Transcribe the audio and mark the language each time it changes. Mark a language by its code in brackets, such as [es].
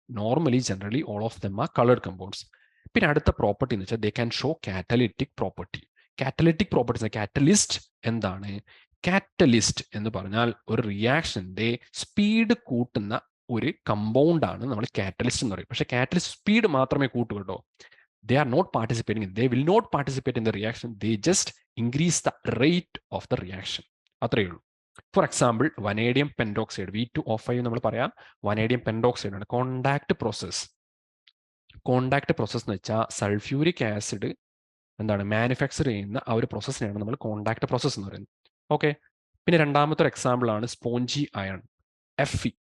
[en] Normally generally all of them are coloured compounds. [ml] പിന്നെ അടുത്ത property എന്ന് വെച്ചാൽ [en] They can show catalytic property. [ml] Catalytic properties, catalyst എന്താണ്? Catalyst എന്ന് പറഞ്ഞാൽ ഒരു റിയാക്ഷന്റെ സ്പീഡ് കൂട്ടുന്ന ഒരു കമ്പൗണ്ട് ആണ് നമ്മൾ കാറ്റലിസ്റ്റ് എന്ന് പറയും. പക്ഷേ കാറ്റലിസ്റ്റ് സ്പീഡ് മാത്രമേ കൂട്ടൂ കേട്ടോ. [en] They are not participating, they will not participate in the reaction, they just increase the rate of the reaction. [ml] അത്രയേ ഉള്ളൂ. For example vanadium pentoxide V2O5 നമ്മൾ പറയാം, വനേഡിയം പെൻഡോക്സൈഡ് ആണ്. കോണ്ടാക്ട് പ്രോസസ് എന്ന് വെച്ചാൽ സൾഫ്യൂരിക് ആസിഡ് മാനുഫാക്ചർ ചെയ്യുന്ന ആ ഒരു പ്രോസസ്സിനെയാണ് നമ്മൾ കോണ്ടാക്ട് പ്രോസസ് എന്ന് പറയുന്നത്. ഓക്കെ. പിന്നെ രണ്ടാമത്തെ ഒരു എക്സാമ്പിൾ ആണ് സ്പോഞ്ചി അയൺ, Fe.